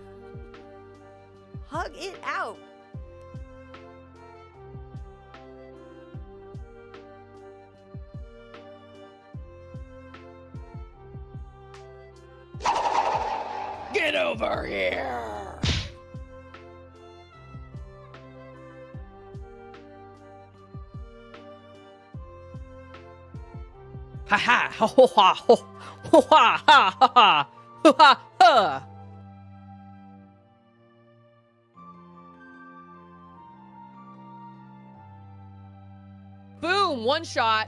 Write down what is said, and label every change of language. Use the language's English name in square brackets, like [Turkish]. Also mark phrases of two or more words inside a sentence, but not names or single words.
[English] Hug it out. Get over here. Ha ha ho ho ha ho ho ha ha ha ha ho ha ha. Boom, one shot.